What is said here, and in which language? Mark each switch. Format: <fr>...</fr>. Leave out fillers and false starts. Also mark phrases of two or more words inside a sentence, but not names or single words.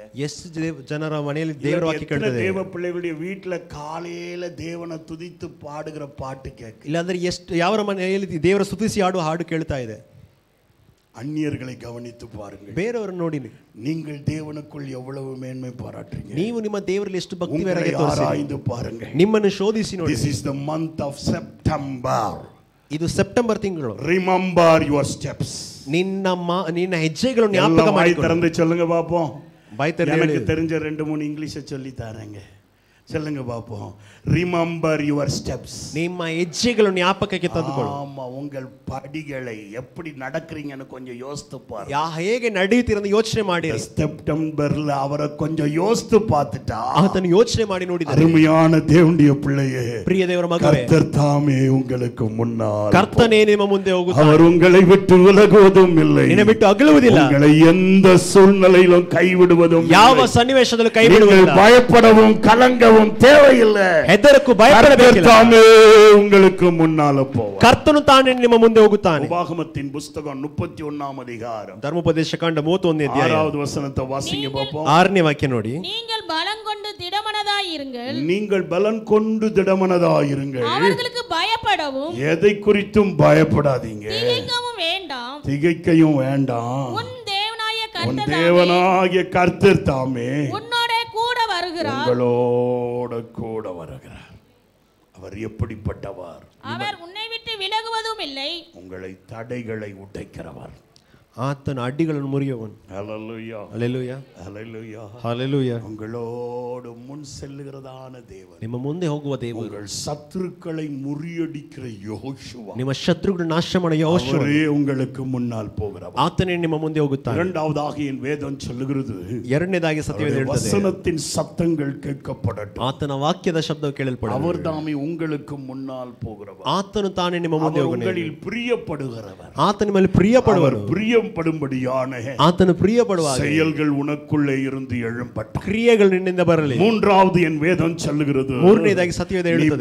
<kn>ಎಷ್ಟು ಜನರ ಮನೆಯಲ್ಲಿ ದೇವರ ವಾಕ್ಯ ಕೇಳ್ತದೆ?</kn> <ta>தேவ பிள்ளைகளுடைய வீட்டுல காலையில தேவனை துதித்து பாடுகிற பாட்டு கேக்கு?</ta> <kn>ಇಲ್ಲಾಂದ್ರೆ ಎಷ್ಟು ಯಾವರ ಮನೆಯಲ್ಲಿ ದೇವರ ಸ್ತುತಿಸಿ ಹಾಡು ಹಾಡು ಕೇಳ್ತಾ ಇದೆ?</kn> <ta>அந்நியர்களை கவனித்து பாருங்கள்.</ta> <kn>ಬೇರೆಯವರನ್ನು ನೋಡಿ</kn> <ta>நீங்கள் தேவனுக்குள் எவ்வளவு மேன்மை பாராட்டுறீங்க.</ta> <kn>ನೀವು ನಿಮ್ಮ ದೇವರಲ್ಲಿ ಎಷ್ಟು ಭಕ್ತಿ ವೈರಾಗ್ಯ ತೋರಿಸಿ</kn> <ta>ஆராய்ந்து பாருங்கள்.</ta> <kn>ನಿಮ್ಮನ್ನು ಶೋಧಿಸಿ ನೋಡಿ.</kn> <en>This is the month of September.</en> <kn>ಇದು ಸೆಪ್ಟೆಂಬರ್ ತಿಂಗಳು.</kn> <en>Remember your steps.</en> <kn>ನಿನ್ನ ಹೆಜ್ಜೆಗಳನ್ನು ಜ್ಞಾಪಕ ಮಾಡಿಕೊಳ್ಳಿ.</kn> <ta>திறந்து சொல்லுங்க பாப்போம். எனக்கு தெரிஞ்ச 2-3 இங்கிலீஷை சொல்லி தரேங்க. சொல்லுங்க பாப்போம்.</ta> <en>Remember your steps.</en> <kn>ನಿಮ್ಮ ಹೆಜ್ಜೆಗಳನ್ನು ஞாபகಕ್ಕೆ ತಂದುಕೊಳ್ಳಿ.</kn> <ta>ஆமா, உங்கள் படிகளை எப்படி நடக்கறீங்கன்னு கொஞ்சம் யோசித்து பாருங்க.</ta> <kn>ಹೇಗೆ ನಡೆಯುತ್ತೀರಂತ ಯೋಚನೆ ಮಾಡಿರಿ.</kn> <ta>செப்டம்பர்ல அவரை கொஞ்சம் யோசித்து பார்த்துட்டா</ta> <kn>ಆತನ ಯೋಚನೆ ಮಾಡಿ ನೋಡಿದರೆ</kn> <ta>அருமையான தேவனுடைய பிள்ளையே,</ta> <kn>ಪ್ರಿಯ ದೇವರ ಮಗನೇ,</kn> <ta>கர்த்தர் தாமே உங்களுக்கு முன்னால்,</ta> <kn>ಕರ್ತನೇ ನಿಮ್ಮ ಮುಂದೆ ಹೋಗುತ್ತಾನೆ.</kn> <ta>அவர் உங்களை விட்டு விலகுவதும் இல்லை,</ta> <kn>ನಿನ್ನ ಬಿಟ್ಟು ಅಗಲುವುದಿಲ್ಲ,</kn> <ta>உங்களை எந்த சூழ்நிலையிலும் கைவிடுவதும்</ta> <kn>ಯಾವ ಸನ್ನಿವೇಶದಲ್ಲೂ ಕೈ ಬಿಡುವುದಿಲ್ಲ.</kn> <ta>பயப்படவும் கலங்கவும் தேவையில்லை.</ta> <kn>ಹೆದರಕ್ಕೂ ಭಯಪಡಬೇಕಿಲ್ಲ.</kn> <ta>தாமே உங்களுக்கு முன்னால போவார்.</ta> <kn>ಕರ್ತನು ತಾನೇ ನಿಮ್ಮ ಮುಂದೆ ಹೋಗುತ್ತಾನೆ.</kn> <ta>உபாகமத்தின் புத்தகம் 31ஆம் அதிகாரம்</ta> <kn>ಧರ್ಮೋಪದೇಶ ಕಾಂಡ 31ನೇ ಅಧ್ಯಾಯ</kn> <ta>6வது வசனத்தை வாசிங்க பாப்போம்.</ta> <kn>6ನೇ ವಾಕ್ಯ ನೋಡಿ.</kn> <ta>நீங்கள் பலம் கொண்டு திடமனதாயிருங்கள். நீங்கள் பலன் கொண்டு திடமனதாயிருங்கள். அவர்களுக்கு பயப்படவும் எதை குறித்தும் பயப்படாதீங்க, திகைக்கவும் வேண்டாம். திகைக்கவும் வேண்டாம். உன் தேவனாய உன் கர்த்தர் தேவனாகிய கர்த்தர் தாமே உன்னோட கூட வருகிறார். உங்களோட கூட வருகிறார். அவர் எப்படிப்பட்டவர்? அவர் உன்னை விட்டு விலகுவதும் இல்லை. உங்களை தடைகளை உடைக்கிறவர்.</ta> <kn>ಆತನ ಅಡ್ಡಿಗಳನ್ನು ಮುರಿಯುವವನು.</kn> <ta>ஹல்லேலூயா</ta> <kn>ಹಲ್ಲೆಲೂಯಾ</kn> <ta>ஹல்லேலூயா</ta> <kn>ಹಲ್ಲೆಲೂಯಾ.</kn> <ta>உங்களோடு முன் செல்லுகிறதான தேவன்,</ta> <kn>ನಿಮ್ಮ ಮುಂದೆ ಹೋಗುವ ದೇವರು,</kn> <ta>உங்கள் சத்துருக்களை முறியடிக்கிற யோசுவா,</ta> <kn>ನಿಮ್ಮ ಶತ್ರುಗಳನ್ನು ನಾಶ ಮಾಡುವ ಯೆಹೋಶುವ,</kn> <ta>அவரே உங்களுக்கு முன்னால் போகிறவர்.</ta> <kn>ಆತನೇ ನಿಮ್ಮ ಮುಂದೆ ಹೋಗುತ್ತಾನೆ.</kn> <ta>இரண்டாவதாக என் வேதம் சொல்லுகிறது,</ta> <kn>ಎರಡನೇದಾಗಿ ಸತ್ಯವೇದ ಹೇಳುತ್ತದೆ,</kn> <ta>வசனத்தின் சத்தங்கள் கேட்கப்படட்டும்.</ta> <kn>ಆತನ ವಾಕ್ಯದ ಶಬ್ದವು ಕೇಳಲ್ಪಡಲಿ.</kn> <ta>அவர் தாமே உங்களுக்கு முன்னால் போகிறவர்.</ta> <kn>ಆತನು ತಾನೇ ನಿಮ್ಮ ಮುಂದೆ</kn> <ta>அவர்</ta> <kn>ಹೋಗುತ್ತಾನೆ.</kn> <ta>உங்களில் பிரியப்படுகிறவர்.</ta> <kn>ಆತನ ಮೇಲೆ ಪ್ರಿಯಪಡುವನು.</kn> <ta>பிரியப்படும்படியான</ta> <kn>ಆತನು ಪ್ರಿಯಪಡುವ</kn> <ta>செயல்கள் உனக்குள்ளே இருந்து எழும்பட்டும்.</ta> <kn>ಕ್ರಿಯೆಗಳು ನಿನ್ನಿಂದ ಬರಲಿ.</kn> <ta>மூன்றாவது என் வேதம் சொல்லுகிறது,</ta> <kn>ಮೂರನೇದಾಗಿ ಸತ್ಯವೇದ ಹೇಳುತ್ತದೆ,</kn>